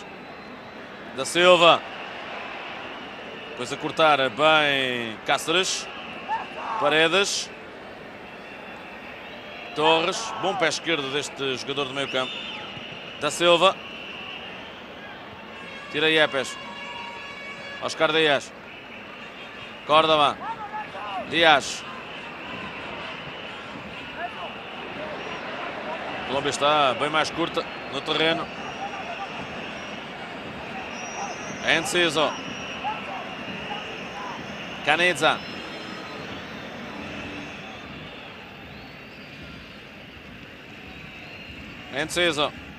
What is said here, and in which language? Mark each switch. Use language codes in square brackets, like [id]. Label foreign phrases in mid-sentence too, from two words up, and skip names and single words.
[pt] Da Silva. Depois a cortar bem Cáceres. Paredes. Torres. Bom pé esquerdo deste jogador do meio campo. Da Silva. Tira Yepes. Oscar Díaz. Córdoba. Díaz. A Colômbia está bem mais curta no terreno. Enciso. Canizza. Enciso.